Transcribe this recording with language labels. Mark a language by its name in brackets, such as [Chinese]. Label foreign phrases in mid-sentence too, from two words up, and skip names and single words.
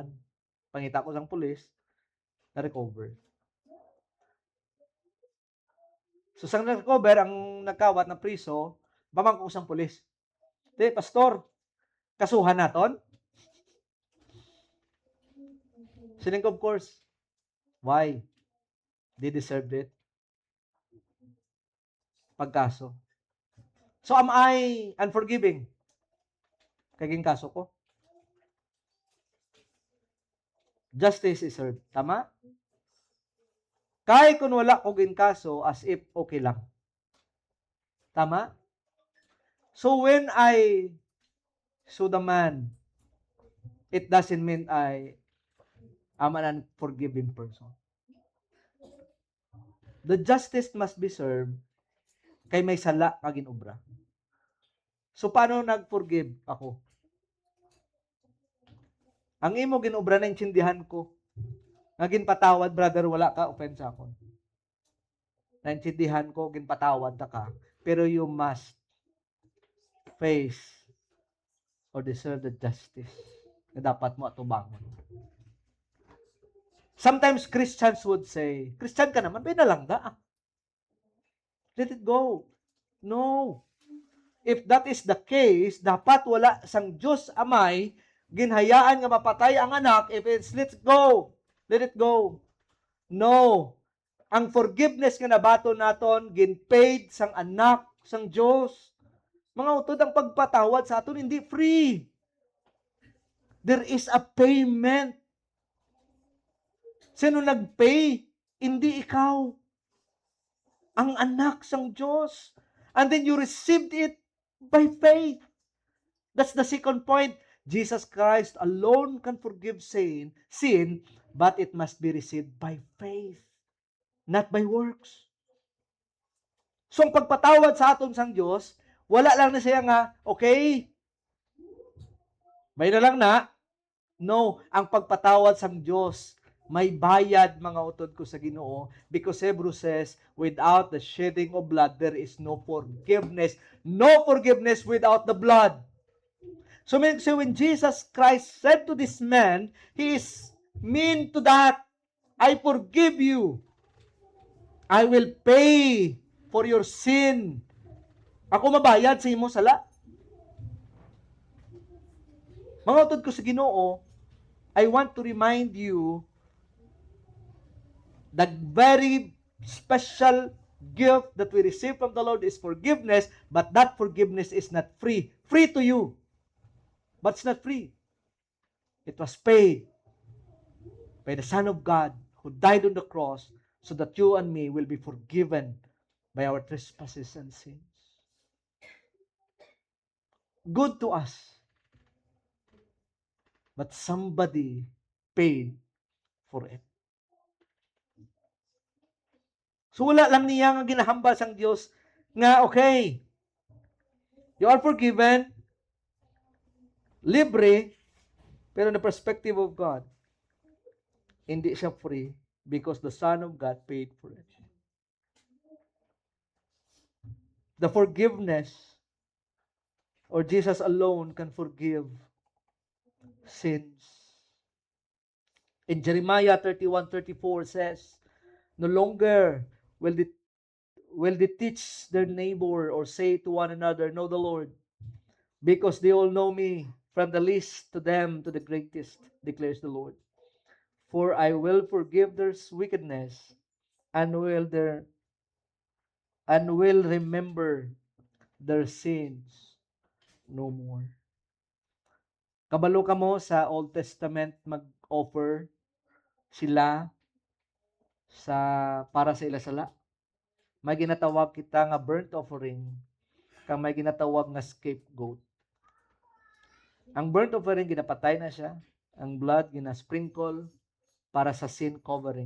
[Hiligaynon] Pangita ko sang pulis, na-recover. So sang na-recover ang nagkawat na priso, pamangkot sang pulis. Di, pastor, kasuhan naton? [English] Sining of course. Why? They deserved it. Pagkaso. So am I unforgiving? [Hiligaynon] Kaging kaso ko. [English] Justice is served. [Hiligaynon] Tama? Kay kung wala ko kaso, [English] as if okay lang. [Hiligaynon] Tama? [English] So when I sue the man, it doesn't mean I am an unforgiving person. The justice must be served [Hiligaynon] kay may sala nga ginobra. So paano nag-forgive ako? Ang imo ginobra na intindihan ko. Nga ginpatawad, brother, wala ka opensa ako. Naintindihan ko, ginpatawad na ka. [English] Pero you must face or deserve the justice [Hiligaynon] na dapat mo atubangon. [English] Sometimes Christians would say, Christian [Hiligaynon] ka naman, pinalangga. [English] Let it go. No. If that is the case, [Hiligaynon] dapat wala sang Diyos amay, ginhayaan nga mapatay ang anak, [English] if it's let it go. Let it go. No. [Hiligaynon] Ang forgiveness nga nabato naton, ginpaid sang anak, sang Diyos. Mga utod, ang pagpatawad sa aton, hindi free. [English] There is a payment. [Hiligaynon] Sino nagpay? Hindi ikaw. Ang anak sang Diyos. [English] And then you received it by faith. That's the second point. Jesus Christ alone can forgive sin, but it must be received by faith, not by works. So, [Hiligaynon] ang pagpatawad sa aton sang Diyos, wala lang na siya nga, okay, may na lang na. No, ang pagpatawad sang Diyos, may bayad mga utod ko sa Ginoo, [English] because Hebrews says, without the shedding of blood, there is no forgiveness. No forgiveness without the blood. So when Jesus Christ said to this man, He is mean to that, I forgive you. I will pay for your sin. [Hiligaynon] Ako mabayad sa imo sala. Mga utod ko sa Ginoo, [English] I want to remind you the very special gift that we receive from the Lord is forgiveness, but that forgiveness is not free. Free to you, but it's not free. It was paid by the Son of God who died on the cross so that you and me will be forgiven by our trespasses and sins. Good to us. But somebody paid for it. [Hiligaynon] So wala lang niya nga ginahambal sang Dios nga okay, [English] you are forgiven, [Hiligaynon] libre, pero [English] in the perspective of God, [Hiligaynon] hindi siya [English] free because the Son of God paid for it. The forgiveness, or Jesus alone can forgive sins. In Jeremiah 31:34 says, no longer will they teach their neighbor or say to one another, know the Lord, because they all know me, from the least to them to the greatest, declares the Lord. For I will forgive their wickedness and will remember their sins no more. [Hiligaynon] Kabalo ka mo sa Old Testament mag-offer sila para sa ila sala. May ginatawag kita nga [English] burnt offering, [Hiligaynon] kang may ginatawag nga scapegoat. Ang [English] burnt offering [Hiligaynon] ginapatay na siya, ang blood ginasprinkle para sa [English] sin covering.